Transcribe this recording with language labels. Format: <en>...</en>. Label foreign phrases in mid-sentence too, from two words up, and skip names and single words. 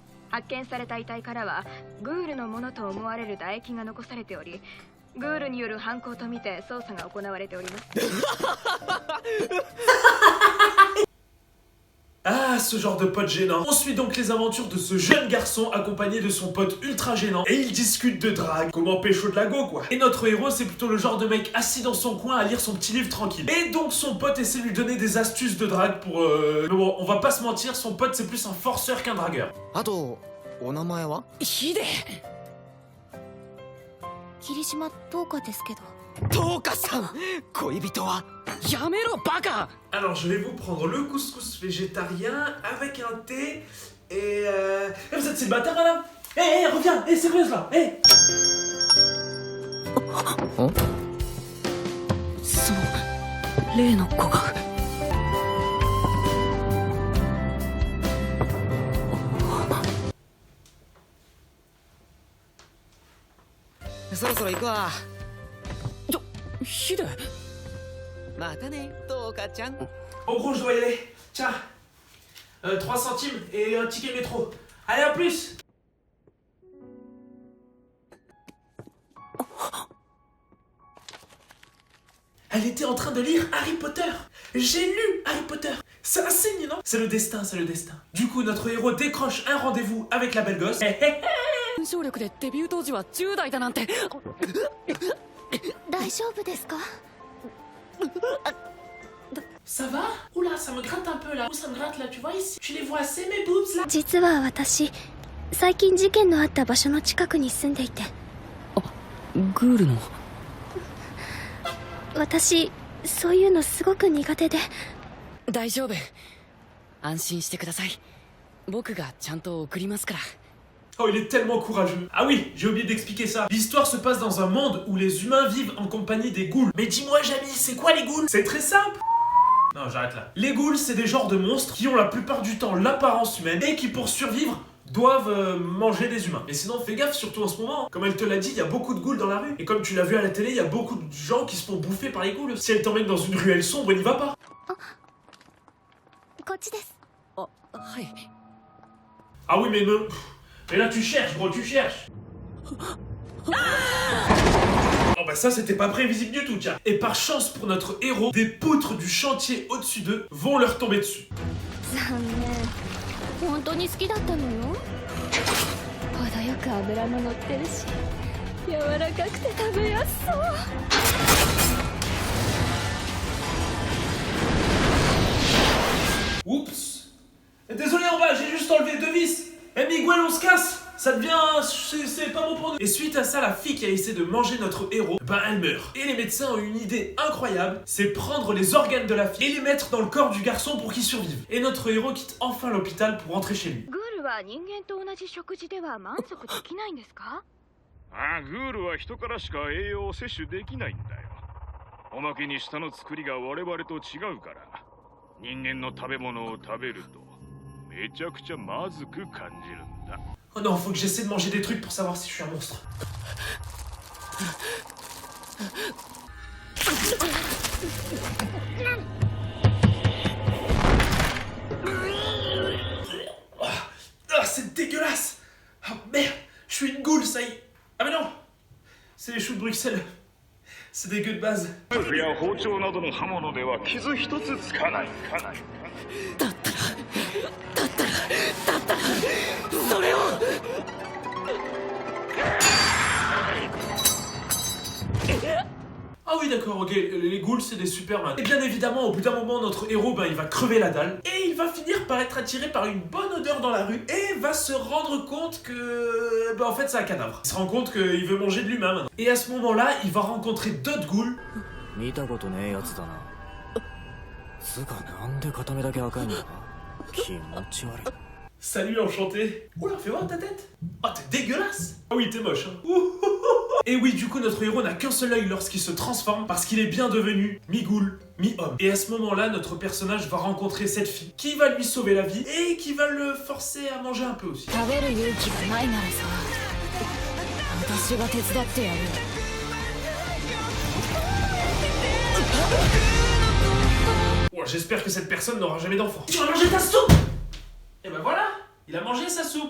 <ja>発見された遺体からはグールのものと思われる唾液が残されており、グールによる犯行とみて捜査が行われております。</ja> <fr>Ah, ce genre de pote gênant. On suit donc les aventures de ce jeune garçon accompagné de son pote ultra gênant. Et ils discutent de drague, comment pécho de la go quoi. Et notre héros c'est plutôt le genre de mec assis dans son coin à lire son petit livre tranquille. Et donc son pote essaie de lui donner des astuces de drague pour... Mais bon, on va pas se mentir, son pote c'est plus un forceur qu'un dragueur.</fr> <ja>あと、お名前は? Hide! Kirishima Touka desu kedo. Touka-さん！恋人はやめろバカ!</ja> <fr>Alors je vais vous prendre le couscous végétarien avec un thé et vous êtes célibataire madame? Hé, reviens! Hé, sérieuse là! Hé!</fr> <ja>その例の子がそろそろ行くわ。ヒデまたね、トーカちゃん。</ja> <fr>En gros je dois y aller. Tiens, 3 centimes et un ticket métro. Allez, à plus! Elle était en train de lire Harry Potter. J'ai lu Harry Potter. C'est un signe, non? C'est le destin, c'est le destin. Du coup, notre héros décroche un rendez-vous avec la belle gosse.</fr> <ja>文章力でデビュー当時は10代だなんて。大丈夫ですか？</ja> <fr>Ça va? Oula, ça me gratte un peu là. Où ça me gratte là, tu vois ici? Tu les vois assez mes boobs là?</fr> <ja>実は私、最近事件のあった場所の近くに住んでいて。グールの。私、そういうのすごく苦手で。大丈夫。安心してください。僕がちゃんと送りますから。</ja> <fr>Oh, il est tellement courageux. Ah oui, j'ai oublié d'expliquer ça. L'histoire se passe dans un monde où les humains vivent en compagnie des ghouls. Mais dis-moi, Jamy, c'est quoi les ghouls? C'est très simple. Non, j'arrête là. Les ghouls, c'est des genres de monstres qui ont la plupart du temps l'apparence humaine et qui, pour survivre, doivent manger des humains. Mais sinon, fais gaffe, surtout en ce moment. Comme elle te l'a dit, il y a beaucoup de ghouls dans la rue. Et comme tu l'as vu à la télé, il y a beaucoup de gens qui se font bouffer par les ghouls. Si elle t'emmène dans une ruelle sombre, n'y va pas.</fr> <ja>こっちです。あ、はい。</ja> <fr>Ah oui, mais non. Mais là, tu cherches, gros, tu cherches. Oh bah ça, c'était pas prévisible du tout, tiens. Et par chance pour notre héros, des poutres du chantier au-dessus d'eux vont leur tomber dessus.</fr> <ja>残念。本当に好きだったのよ。程よく脂も乗ってるし、柔らかくて食べやすそう。</ja> <fr>Oups. Désolé en bas, j'ai juste enlevé 2 vis. Eh Miguel, on se casse. Ça devient... c'est pas bon pour nous. Et suite à ça, la fille qui a essayé de manger notre héros, ben elle meurt. Et les médecins ont une idée incroyable, c'est prendre les organes de la fille et les mettre dans le corps du garçon pour qu'il survive. Et notre héros quitte enfin l'hôpital pour rentrer chez lui.</fr> <ja>グールは人間と同じ食事では満足できないんですか？ああ、グールは人からしか栄養を摂取できないんだよ。おまけに舌の作りが我々と違うから、人間の食べ物を食べるとめちゃくちゃまずく感じるんだ。</ja> <fr>Oh non, faut que j'essaie de manger des trucs pour savoir si je suis un monstre. Ah, c'est dégueulasse. Oh merde, je suis une goule, ça y est. Ah mais non, c'est les choux de Bruxelles. C'est des gueux de base.</fr> <ja>ナイフや包丁などの刃物では傷一つつかない。だったらそれを。</ja> <fr>Ah oui d'accord, ok, les ghouls c'est des Superman. Et bien évidemment, au bout d'un moment, notre héros, ben, il va crever la dalle. Et il va finir par être attiré par une bonne odeur dans la rue. Et va se rendre compte que... Ben, en fait c'est un cadavre. Il se rend compte qu'il veut manger de l'humain maintenant. Et à ce moment-là, il va rencontrer d'autres ghouls.</fr> <ja>見たことねえやつだな。つうかなんで片目だけ赤いのか。気持ち悪い。</ja> <fr>Salut enchanté. Oula, fais voir ta tête. Oh, t'es dégueulasse. Ah oui, t'es moche. Hein. Et oui, du coup, notre héros n'a qu'un seul œil lorsqu'il se transforme parce qu'il est bien devenu mi-ghoul, mi-homme. Et à ce moment-là, notre personnage va rencontrer cette fille qui va lui sauver la vie et qui va le forcer à manger un peu aussi.</fr> <ja>食べる勇気がないならさ、私が手伝ってやる。</ja> <fr>Oh, j'espère que cette personne n'aura jamais d'enfant. Tu vas manger ta soupe. Et ben voilà. Il a mangé sa soupe.</fr>